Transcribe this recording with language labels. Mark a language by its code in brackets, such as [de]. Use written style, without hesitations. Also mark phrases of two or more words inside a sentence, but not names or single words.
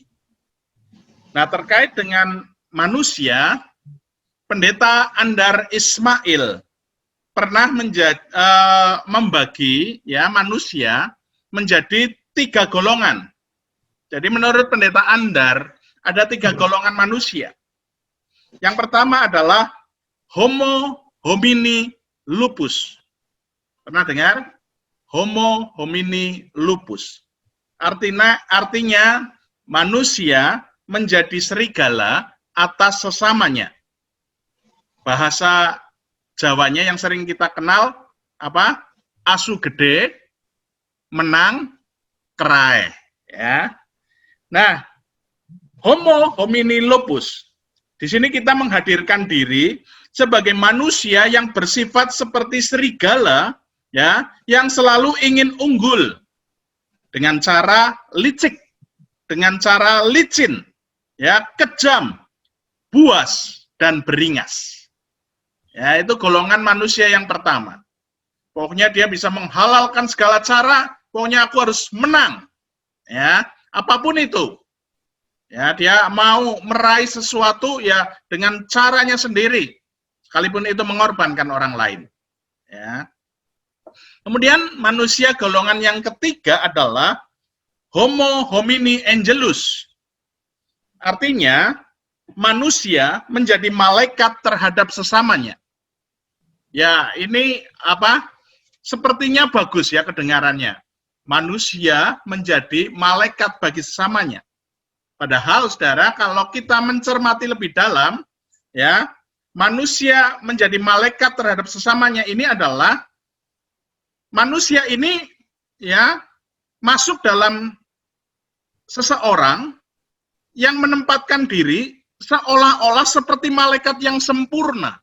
[id] Nah, terkait dengan manusia, Pendeta Andar Ismail pernah membagi ya manusia menjadi 3 golongan. Jadi menurut Pendeta Andar ada 3 golongan manusia. Yang pertama adalah [la] Homo homini lupus. [id] Pernah dengar? [la] Homo homini lupus. [id] Artinya manusia menjadi serigala atas sesamanya. Bahasa Jawanya yang sering kita kenal apa? [jv] Asu gede, menang, kerai. Ya. [id] Nah, [la] Homo homini lupus. [id] Di sini kita menghadirkan diri sebagai manusia yang bersifat seperti serigala, ya, yang selalu ingin unggul dengan cara licik, dengan cara licin, ya, kejam, buas, dan beringas. Ya, itu golongan manusia yang pertama. Pokoknya dia bisa menghalalkan segala cara, pokoknya aku harus menang. Ya, apapun itu. Ya, dia mau meraih sesuatu ya dengan caranya sendiri, sekalipun itu mengorbankan orang lain. Ya. Kemudian manusia golongan yang ketiga adalah [la] Homo homini angelus. [id] Artinya manusia menjadi malaikat terhadap sesamanya. Ya, ini apa? Sepertinya bagus ya kedengarannya. Manusia menjadi malaikat bagi sesamanya. Padahal, saudara, kalau kita mencermati lebih dalam, ya, manusia menjadi malaikat terhadap sesamanya ini adalah manusia ini, ya, masuk dalam seseorang yang menempatkan diri seolah-olah seperti malaikat yang sempurna.